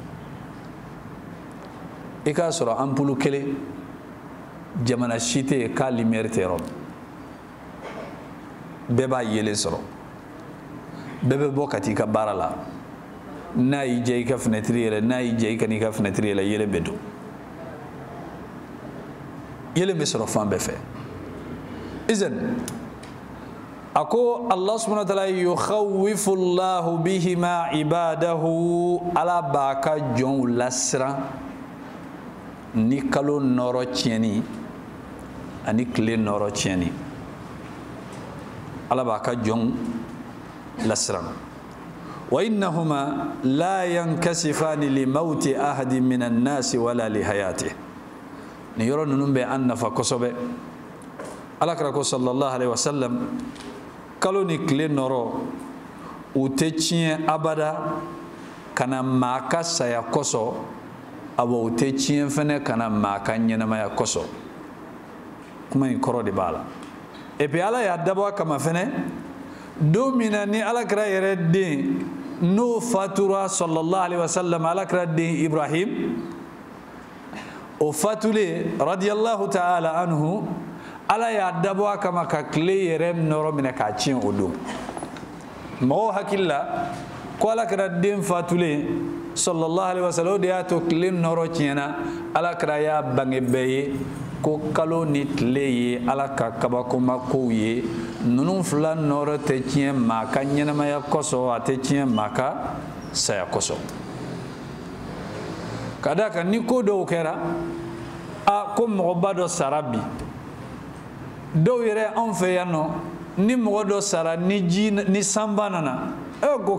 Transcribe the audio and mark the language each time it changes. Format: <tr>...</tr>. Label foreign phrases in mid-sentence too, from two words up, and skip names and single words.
<bm>i k'a sɔrɔ ampulu kelen jamana si tɛ yen k'a lumière tɛ yɔrɔ min bɛɛ b'a yelen sɔrɔ bɛɛ bɛ bɔ ka t'i ka baara la n'a y'i diya i ka fenêtre yɛlɛ n'a y'i diya i ka n'i ka fenêtre yɛlɛ yelen bɛ don yelen bɛ sɔrɔ fan bɛɛ fɛ izan a ko</bm> <ar>الله سبحانه وتعالى يخوف الله بهما عباده</ar> <bm>ala b'a ka jɔnw lasiran ni kalo nɔrɔ tiɲɛni ani tile nɔrɔ tiɲɛni ala b'a ka jɔnw lasiran</bm> <ar>وإنهما لا ينكسفان لموت أحد من الناس ولا لحياته</ar> <bm>ni yɔrɔ ninnu bɛ an nafa kosɛbɛ alakira ko</bm> <ar>صلى الله عليه وسلم</ar> <bm>kalo ni tile nɔrɔ u tɛ tiɲɛ abada kana maa ka saya kosɔn abo u tɛ tiɲɛ fɛnɛ kana maa ka ɲɛnamaya kosɔn kuma in kɔrɔ de b'a la</bm> <fr>et puis</fr> <bm>ala y'a dabɔ a kama fɛnɛ don min na ni alakira yɛrɛ den n'o fatura</bm> <ar>صلى الله عليه وسلم</ar> <bm>alakira den Ibrahim o fatule</bm> <ar>رضي الله تعالى عنه</ar> <bm>ala y'a dabɔ a kama ka tile yɛrɛ nɔrɔ minɛ k'a tiɲɛ o don mɔgɔw hakili la ko alakira den fatule</bm> <ar>صلى الله عليه وسلم</ar> <bm>o de y'a to tile nɔrɔ tiɲɛna alakira y'a bange bɛɛ ye ko kalo ni tile ye ala ka kabakoma kow ye ninnu fila nɔrɔ tɛ tiɲɛ maa ka ɲɛnamaya kosɔn a tɛ tiɲɛ maa ka saya kosɔn ka d'a kan ni ko dɔw kɛra a ko mɔgɔba dɔ sara bi dɔw yɛrɛ anw fɛ yan nɔ ni mɔgɔ dɔ sara ni sanba nana ko</bm>